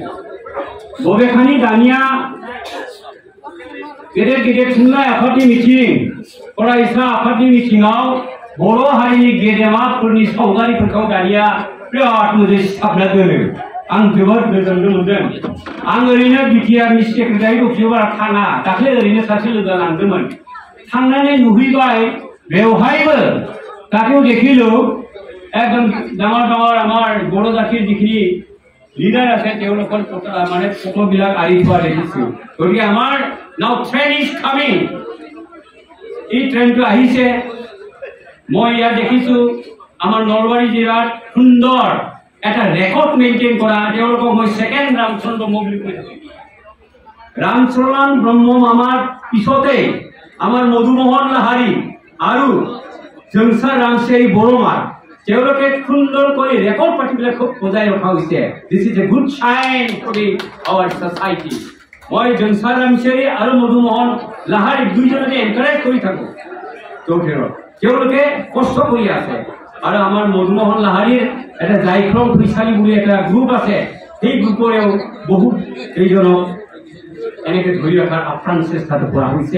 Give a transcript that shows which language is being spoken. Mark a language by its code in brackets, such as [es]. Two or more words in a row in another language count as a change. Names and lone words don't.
[brx] बबेखानि दानिया गेदेर गेदेर थुनलाइ आफादनि मिथिं फरायसा आफादनि मिथिङाव बर' हारिनि गेदेमाफोरनि सावगारिफोरखौ दानिया बिराद मोजां सिथाबना दोनो। आं जोबोद गोजोननो मोनदों। आं ओरैनो बिटिआरनि सेक्रेटारि अफिसाव बारा थाङा। दाख्लै ओरैनो सासे लोगो लांदोंमोन। थांनानै नुहैबाय बेवहायबो [as] তাতেও দেখিলো একদম ডাঙৰ ডাঙৰ আমাৰ বড়ো জাতিৰ যিখিনি লিডাৰ আছে তেওঁলোকৰ মানে ফটোবিলাক আঁৰি থোৱা দেখিছো। গতিকে আমাৰ [en] now train is coming, [as] এই ট্ৰেইনটো আহিছে। মই ইয়াত দেখিছো আমাৰ নলবাৰী জিলাৰ সুন্দৰ এটা ৰেকৰ্ড মেইনটেইন কৰা। তেওঁলোকক মই ছেকেণ্ড ৰামচন্দ্ৰ ব্ৰহ্ম বুলি কৈ থাকো। ৰামচৰণ ব্ৰহ্ম আমাৰ পিছতে আমাৰ মধুমোহন লাহাৰী আৰু जोंसार रामसियारी बर'मार তেওঁলোকে সুন্দৰ কৰি ৰেকৰ্ড পাতিবিলাক খুব বজাই ৰখা হৈছে। [en] This is a good sign for our society. [as] মই जोंसार रामसियारी আৰু মধুমোহন লাহাৰী দুইজনকে এনকাৰেজ কৰি থাকো। তেওঁলোকে কষ্ট কৰি আছে আৰু আমাৰ মধুমোহন লাহাৰীৰ এটা জাইক্ৰম ফৈচালী বুলি এটা গ্ৰুপ আছে। সেই গ্ৰুপৰেও বহুত কেইজনক এনেকে ধৰি ৰখাৰ আপ্ৰাণ চেষ্টাটো কৰা হৈছে।